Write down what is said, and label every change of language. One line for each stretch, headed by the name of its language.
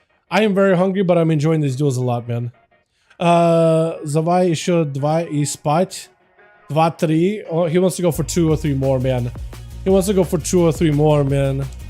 English: I am very hungry, but I'm enjoying these duels a lot, man.
Russian: Zawai еще 2 и спать. 2-3.
English: Oh, he wants to go for 2 or 3 more, man. He wants to go for 2 or 3 more, man.